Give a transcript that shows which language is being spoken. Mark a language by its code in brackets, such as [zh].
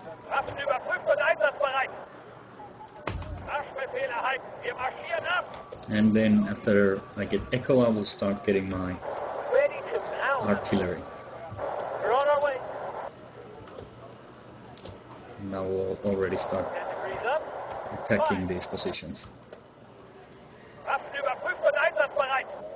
[de] Waffen überprüft und einsatzbereit. Marschbefehl erhalten. Wir marschieren ab. [en] And then after I get Echo, I will start getting my Ready to pound. artillery. We're on our way. And I will already start 10 degrees up. attacking these positions. [de] Waffen überprüft und einsatzbereit.